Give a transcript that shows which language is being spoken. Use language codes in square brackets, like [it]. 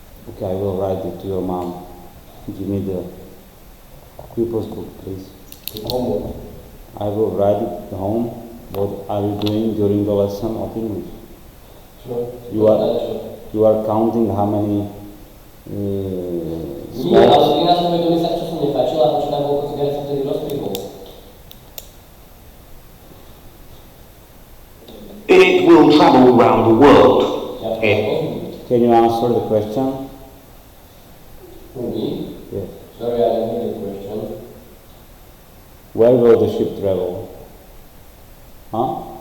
[en] Okay, I will write it to your mom. Give me the pupils book, please. I will write it home. What are you doing during the lesson of English? Sure. You are counting how many [sk] Nie, ale pri nás to mi sa časom nepáčilo a počítam, koľko cigaret som tedy rozpípol. [en] It will travel round the world. Can you answer the question? Me? Yes. Sorry, I didn't hear the question. Where will the ship travel? Huh?